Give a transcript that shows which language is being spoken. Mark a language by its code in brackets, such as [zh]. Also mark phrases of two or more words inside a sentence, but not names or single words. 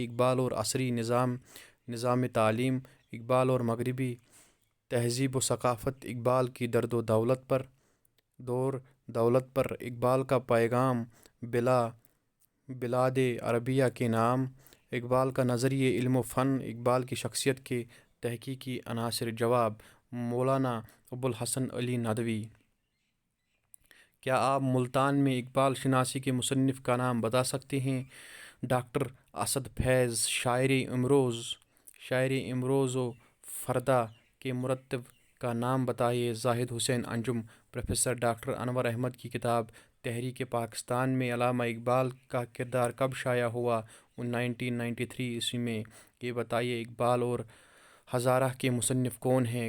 [ur] اقبال اور عصری نظام تعلیم، اقبال اور مغربی تہذیب و ثقافت، اقبال کی دولت پر اقبال کا پیغام، بلاد عربیہ کے نام، اقبال کا نظریہ علم و فن، اقبال کی شخصیت کے تحقیقی عناصر۔ جواب مولانا ابوالحسن علی ندوی۔ کیا آپ ملتان میں اقبال شناسی کے مصنف کا نام بتا سکتے ہیں؟ ڈاکٹر اسد فیض۔ شاعر امروز و فردا کے مرتب کا نام بتائیے۔ زاہد حسین انجم۔ پروفیسر ڈاکٹر انور احمد کی کتاب تحریک پاکستان میں علامہ اقبال کا کردار کب شائع ہوا؟ 1993 عیسوی میں۔ یہ بتائیے اقبال اور ہزارہ کے مصنف کون ہیں؟